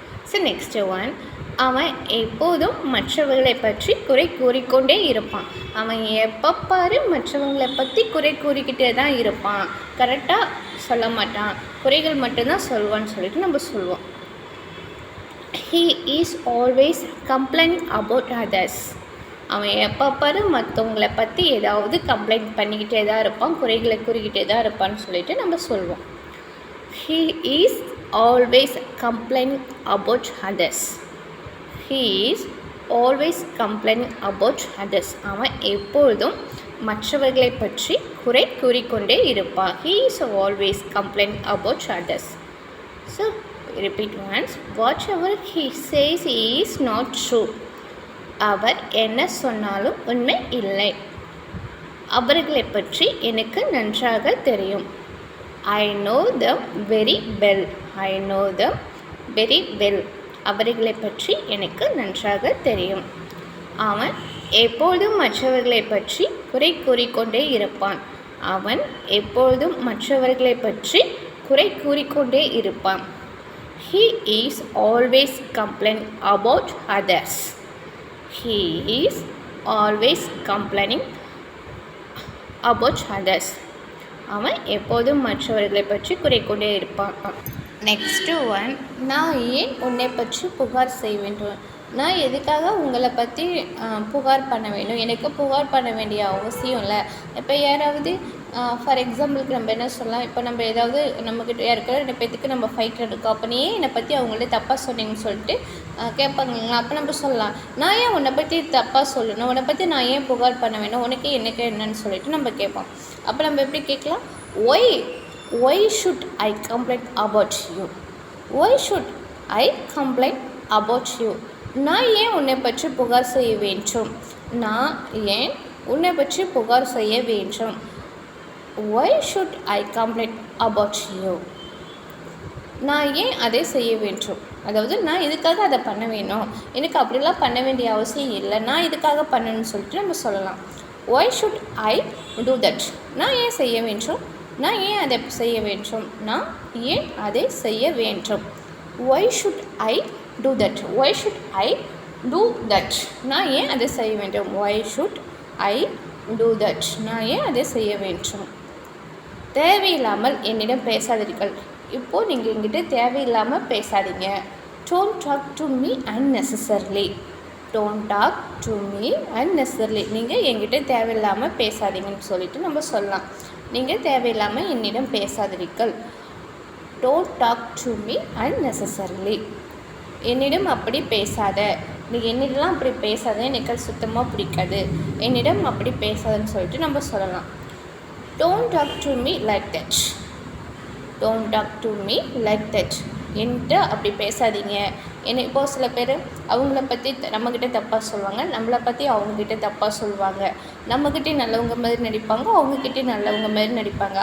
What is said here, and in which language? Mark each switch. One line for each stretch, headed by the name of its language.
Tamil: So next one, அவன் எப்போதும் மற்றவர்களை பற்றி குறை கூறிக்கொண்டே இருப்பான். அவன் எப்போ பாரு மற்றவங்களை பற்றி குறை கூறிக்கிட்டே தான் இருப்பான், கரெக்டாக சொல்ல மாட்டான், குறைகள் மட்டும்தான் சொல்வான்னு சொல்லிட்டு நம்ம சொல்லுவோம்.
English: He is always complaining about others.
Tamil: அவன் எப்போ பாரு மற்றவங்களை பற்றி ஏதாவது கம்ப்ளைண்ட் பண்ணிக்கிட்டே தான் இருப்பான், குறைகளை கூறிக்கிட்டே தான் இருப்பான்னு சொல்லிட்டு நம்ம சொல்லுவோம்.
English: He is always complaining about others. He is always complaining about others.
Tamil: அவன் எப்பொழுதும் மற்றவர்களை பற்றி குறை கூறிக்கொண்டே இருப்பான்.
English: He is always complaining about others. So repeat once. Whatever he says is not true.
Tamil: அவர் என்ன சொன்னாலும் உண்மை இல்லை. அவர்களை பற்றி எனக்கு நன்றாக தெரியும்.
English: I know them very well. I know them very well.
Tamil: அவர்களை பற்றி எனக்கு நன்றாக தெரியும். அவன் எப்பொழுதும் மற்றவர்களை பற்றி குறை கூறிக்கொண்டே இருப்பான். அவன் எப்பொழுதும் மற்றவர்களை பற்றி குறை கூறிக்கொண்டே இருப்பான்.
English: He is always complaining about others. He is always complaining about others.
Tamil: அவன் எப்போதும் மற்றவர்களை பற்றி குறை கொண்டே இருப்பான். நெக்ஸ்ட்டு ஒன், நான் ஏன் உன்னை பற்றி புகார் செய்ய வேண்டும்? நான் எதுக்காக உங்களை பற்றி புகார் பண்ண வேண்டும்? எனக்கு புகார் பண்ண வேண்டிய அவசியம் இல்லை. இப்போ யாராவது ஃபார் எக்ஸாம்பிளுக்கு நம்ம என்ன சொல்லலாம், இப்போ நம்ம ஏதாவது நம்மக்கிட்ட இருக்கிற 2 பேத்துக்கு நம்ம ஃபைட் எடுக்கோம், அப்போ நீ ஏன் என்னை பற்றி அவங்கள்ட்ட தப்பாக சொன்னீங்கன்னு சொல்லிட்டு கேட்பாங்களா. அப்போ நம்ம சொல்லலாம், நான் ஏன் உன்னை பற்றி தப்பாக சொல்லணும், உன்னை பற்றி நான் ஏன் புகார் பண்ண வேணும், உனக்கு எனக்கு என்னன்னு சொல்லிட்டு நம்ம கேட்போம். அப்போ நம்ம எப்படி கேட்கலாம்?
English: Why should I complain about you? Why should I complain about you?
Tamil: நான் ஏன் உன்னை பற்றி புகார் செய்ய வேண்டும்? நான் ஏன் உன்னை பற்றி புகார் செய்ய வேண்டும்?
English: Why should I complain about you?
Tamil: நான் ஏன் அதை செய்ய வேண்டும்? அதாவது நான் இதுக்காக அதை பண்ண வேணும், எனக்கு அப்படிலாம் பண்ண வேண்டிய அவசியம் இல்லை, நான் இதுக்காக பண்ணணும்னு சொல்லிட்டு நம்ம சொல்லலாம்.
English: Why should I do that?
Tamil: நான் ஏன் செய்ய வேண்டும்? நான் ஏன் அதை செய்ய வேண்டும்? நான் ஏன் அதை செய்ய வேண்டும்?
English: Why should I do that? Why should I do that?
Tamil: நான் ஏன் அதை செய்ய வேண்டும்?
English: Why should I do that?
Tamil: நான் ஏன் அதை செய்ய வேண்டும்? தேவையில்லாமல் என்னிடம் பேசாதீர்கள். இப்போது நீங்கள் என்கிட்ட தேவையில்லாமல் பேசாதீங்க.
English: Don't talk to me unnecessarily. Don't talk to me unnecessarily.
Tamil: நீங்கள் என்கிட்ட தேவையில்லாமல் பேசாதீங்கன்னு சொல்லிட்டு நம்ம சொல்லலாம். நீங்கள் தேவையில்லாமல் என்னிடம் பேசாதீர்கள்.
English: Don't talk to me unnecessarily.
Tamil: என்னிடம் அப்படி பேசாத, நீ என்னிடலாம் அப்படி பேசாத, எனக்கு சுத்தமாக பிடிக்காது, என்னிடம் அப்படி பேசாதன்னு சொல்லிட்டு நம்ம சொல்லலாம்.
English: Don't talk to me like that. Don't talk to me like that.
Tamil: என்கிட்ட அப்படி பேசாதீங்க. இப்போ சில பேர் அவங்கள பற்றி நம்மக்கிட்ட தப்பாக சொல்லுவாங்க, நம்மளை பற்றி அவங்கக்கிட்ட தப்பாக சொல்லுவாங்க, நம்மக்கிட்டே நல்லவங்க மாதிரி நடிப்பாங்க, அவங்கக்கிட்டே நல்லவங்க மாதிரி நடிப்பாங்க.